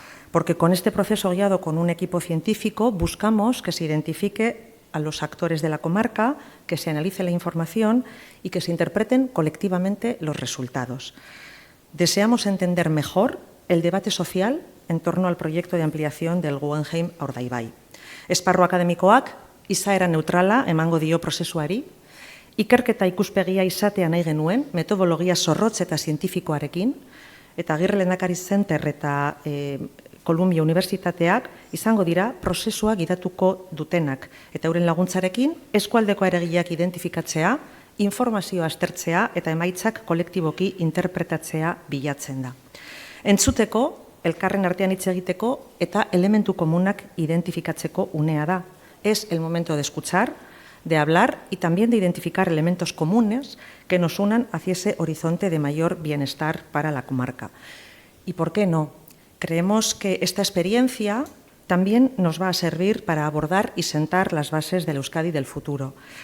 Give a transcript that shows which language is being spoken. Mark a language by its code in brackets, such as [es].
[es] Porque con este proceso guiado con un equipo científico buscamos que se identifique a los actores de la comarca, que se analice la información y que se interpreten colectivamente los resultados. Deseamos entender mejor el debate social en torno al proyecto de ampliación del Guggenheim Urdaibai. [eu] Esparru akademikoak izaera neutrala emango dio prozesuari, ikerketa ikuspegia izatea nahi genuen, metodologia zorrotz eta zientifikoarekin, eta Agirre Lehendakari Center eta Columbia Unibertsitateak izango dira prozesua gidatuko dutenak. Eta euren laguntzarekin, eskualdeko eragileak identifikatzea, informazioa aztertzea eta emaitzak kolektiboki interpretatzea bilatzen da. Entzuteko, elkarren artean hitz egiteko eta elementu komunak identifikatzeko unea da. [es] Es el momento de escuchar, de hablar y también de identificar elementos comunes que nos unan hacia ese horizonte de mayor bienestar para la comarca. ¿Y por qué no? Creemos que esta experiencia también nos va a servir para abordar y sentar las bases del Euskadi del futuro.